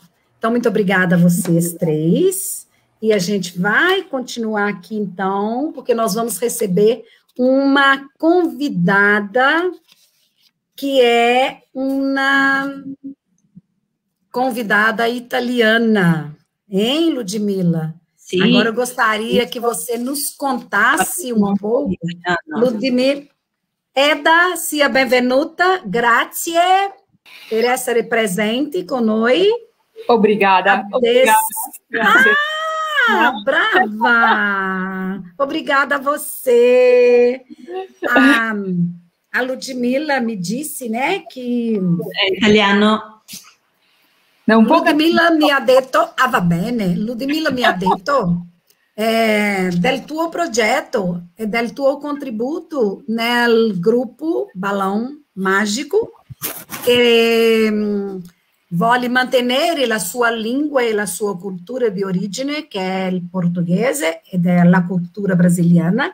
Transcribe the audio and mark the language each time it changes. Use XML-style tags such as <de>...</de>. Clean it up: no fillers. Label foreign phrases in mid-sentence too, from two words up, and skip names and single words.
<pt>Então, muito obrigada a vocês três. E a gente vai continuar aqui, então, porque nós vamos receber uma convidada que é uma convidada italiana, hein, Ludmila? Sim. Agora eu gostaria que você nos contasse um pouco. Ludmila,</pt> <it>Eda, sia benvenuta, grazie per essere presente con noi.</it> <pt>Obrigada. Obrigada.</pt> <it>Ah, brava!</it> <pt>Obrigada a você. A Ludmila me disse, né, que... É italiano.</pt> <it>Ludmila mi ha detto, va bene, Ludmila mi ha detto del tuo progetto e del tuo contributo nel gruppo Balão Mágico, che vuole mantenere la sua lingua e la sua cultura di origine, che è il portoghese ed è la cultura brasiliana.</it>